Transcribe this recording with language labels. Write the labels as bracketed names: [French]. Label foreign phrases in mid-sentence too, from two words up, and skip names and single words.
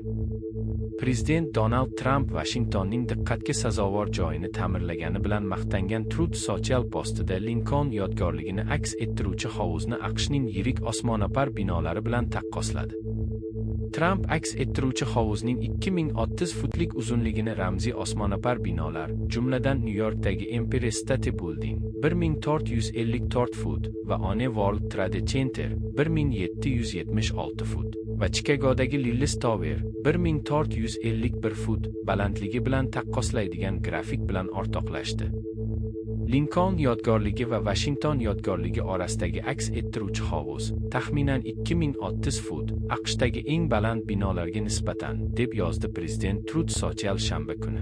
[Uzbek] Prezident Donald Tramp Washingtonning diqqatga sazovor joyini ta'mirlagani bilan maqtangan Truth Social postida Lincoln yodgorligini aks ettiruvchi hovuzni AQShning yirik osmono'par binolari bilan taqqosladi. Tramp aks ettiruvchi hovuzning 2030 futlik uzunligini ramziy osmono'par binolar, jumladan New Yorkdagi Empire State Building 1454 fut va One World Trade Center 1776 fut va Chicagodagi Lillis Tower 1451 fut balandligi bilan taqqoslaydigan grafik bilan o'rtoqlashdi. Lincoln yodgorligi va Washington yodgorligi orasidagi aks ettiruvchi hovuz taxminan 2030 fut AQShdagi eng baland binolarga nisbatan, deb yozdi prezident Truth Social shanba kuni.